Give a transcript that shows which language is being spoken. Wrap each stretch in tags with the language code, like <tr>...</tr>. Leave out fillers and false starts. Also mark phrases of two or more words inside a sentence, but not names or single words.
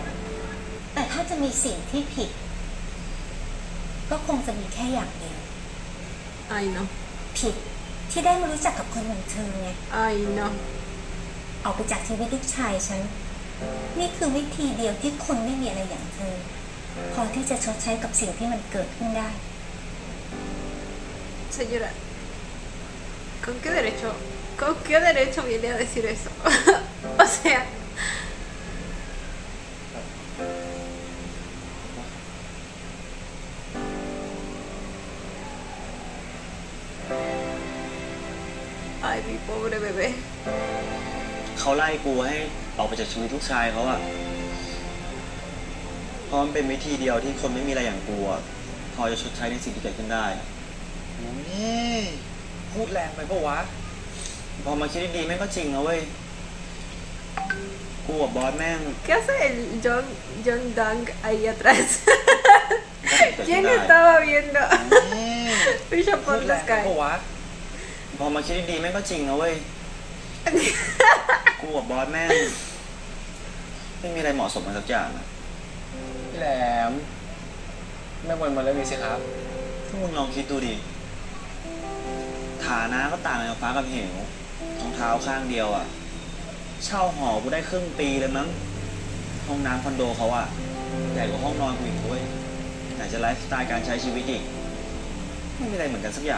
<th>แต่ถ้าจะมีสิ่งที่ผิดก็คงจะมีแค่อย่างเดียว</th> <es>Ay no</es> <th>ผิดที่ได้มารู้จักกับคนเหมือนเธอไง</th> <es>Ay no</es> <th>ออกไปจากชีวิตลูกชายฉันนี่คือวิธีเดียวที่คนไม่มีอะไรอย่างเธอพอที่จะชดใช้กับสิ่งที่มันเกิดขึ้นได้</th> <es>Señora, ¿con qué derecho viene a decir eso? O sea, ay, mi pobre bebé.</es> <th>เขาไล่กูให้ออกไปจากชีวิตลูกชายเขาอะเพราะมันเป็นวิธีเดียวที่คนไม่มีอะไรอย่างกูอะพอจะชดใช้ในสิ่งที่เกิดขึ้นได้ พูดแรงไปปะวะ พอมาคิดดีๆแม่งก็จริงนะเว้ยกูกับบอสแม่ง</th> <es>¿Qué hace el John Dang ahí atrás? ¿Quién estaba viendo? Bishop</es> <th>พูดแรงไปปะวะ พอมาคิดดีๆแม่งก็จริงนะเว้ยกูกับบอสแม่งไม่มีอะไรเหมาะสมกันสักอย่างอะ พี่แหลมไม่วนมาแล้วมีสิครับ ถ้ามึงลองคิดดูดิฐานะก็ต่างกันฟ้ากับเหวรองเท้าข้างเดียวอ่ะเช่าหอกูได้ครึ่งปีเลยมั้งห้องน้ำคอนโดเขาอ่ะใหญ่กว่าห้องนอนกูอีกด้วยไหนจะไลฟ์สไตล์การใช้ชีวิตอีกไม่มีอะไรเหมือนกันสักอย่าง</th>